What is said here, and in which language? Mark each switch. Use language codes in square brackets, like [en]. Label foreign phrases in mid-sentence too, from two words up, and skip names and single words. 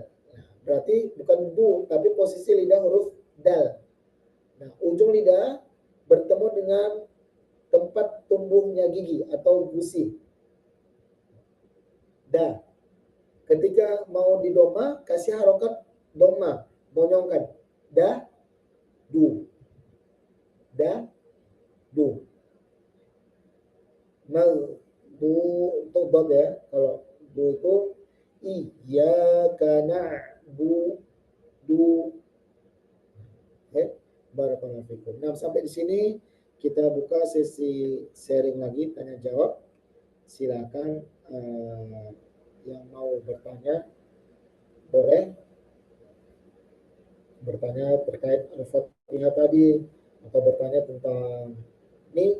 [id] Nah, berarti bukan du tapi posisi lidah huruf dal. Nah, ujung lidah bertemu dengan tempat tumbuhnya gigi atau gusi. Da. Ketika mau didoma, kasih harokat doma, monyongkan. Da, du. Da, du. Mal, du untuk dot ya. Kalau du itu [ar] إِيَّاكَ نَعْبُدُ. Okay. بارك الله فيكم. [id] Nah, sampai di sini kita buka sesi sharing lagi, tanya jawab. Silakan yang mau bertanya boleh bertanya terkait Al-Fatihah tadi atau bertanya tentang ini.